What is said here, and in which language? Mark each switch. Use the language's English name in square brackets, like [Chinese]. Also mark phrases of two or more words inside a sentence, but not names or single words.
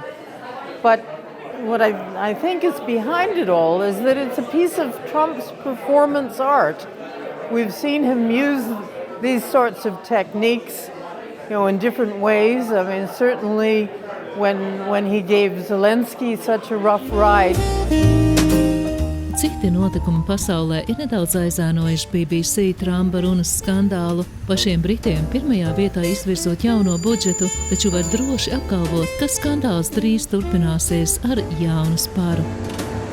[English] But what I think is behind it all is that it's a piece of Trump's performance art. We've seen him use these sorts of techniques, in different ways. I mean, certainly when he gave Zelensky such a rough ride. [Latvian] Citi notikumi pasaulē ir nedaudz aizēnojuši BBC Trumpa runas skandālu. Pašiem Britiem pirmajā vietā izvirzot jauno budžetu, taču var droši apgalvot, ka skandāls drīz turpināsies ar jaunu sparu.